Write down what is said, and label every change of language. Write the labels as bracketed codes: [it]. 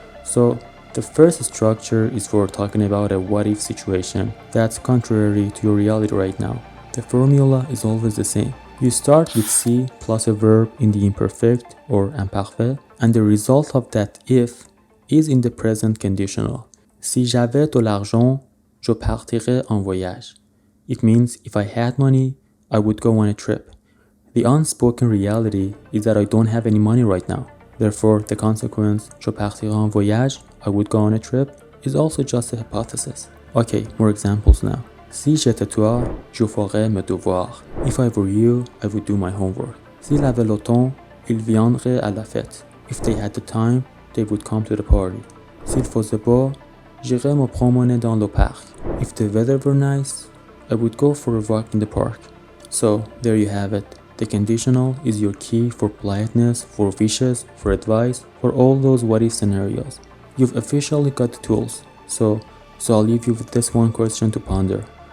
[en] So the first structure is for talking about a what-if situation that's contrary to your reality right now. The formula is always the same. You start with si plus a verb in the imperfect or imparfait, and the result of that if is in the present conditional. [fr] Si j'avais de l'argent, je partirais en voyage. [en] It means if I had money, I would go on a trip. The unspoken reality is that I don't have any money right now. Therefore, the consequence, [fr] je partirais en voyage, [en] I would go on a trip, is also just a hypothesis. Okay, more examples now. [fr] Si j'étais toi, je ferais mes devoirs. [en] If I were you, I would do my homework. [fr] S'il avait le temps, il viendrait à la fête. [en] If they had the time, they would come to the party. [fr] S'il faisait beau, j'irais me promener dans le parc. [en] If the weather were nice, I would go for a walk in the park. So, there you have it. The conditional is your key for politeness, for wishes, for advice, for all those what-if scenarios. You've officially got the tools. So I'll leave you with this one question to ponder.